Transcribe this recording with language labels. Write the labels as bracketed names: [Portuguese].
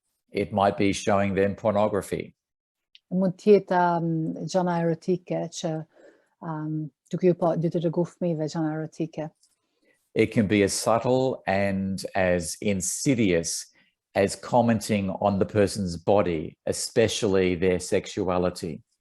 [English] It might be showing them pornography. [Albanian] Mund të jetë gjëra erotike që duke ju pa, duke të rregu fëmijëve gjëra erotike. [English] It can be as subtle and as insidious as commenting on the person's body, especially their sexuality.